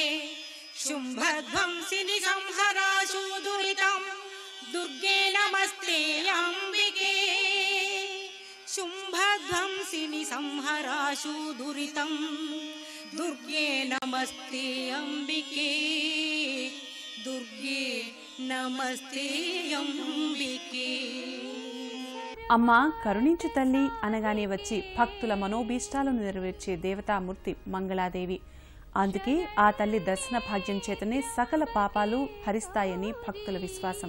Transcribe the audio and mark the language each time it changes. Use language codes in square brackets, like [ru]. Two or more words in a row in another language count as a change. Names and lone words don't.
[sa] ಶುಂಭಧ್ವಂಸಿನಿ ಸಂಹರಾಶು ದುರಿತಂ ದುರ್ಗೆ ನಮಸ್ತೆ ಅಂಬಿಕೆ. ಶುಂಭಧ್ವಂಸಿನಿ ಸಂಹರಾಶು ದುರಿತಂ ದುರ್ಗೆ ನಮಸ್ತೆ ಅಂಬಿಕೆ. దుర్గే నమస్తే అంబికే. [te] అమ్మా కరుణించు తల్లి అనగానే వచ్చి భక్తుల మనోభీష్టాలను నెరవేర్చే దేవతామూర్తి మంగళాదేవి. అందుకే ఆ తల్లి దర్శన భాగ్యం చేతనే సకల పాపాలు హరిస్తాయని భక్తుల విశ్వాసం.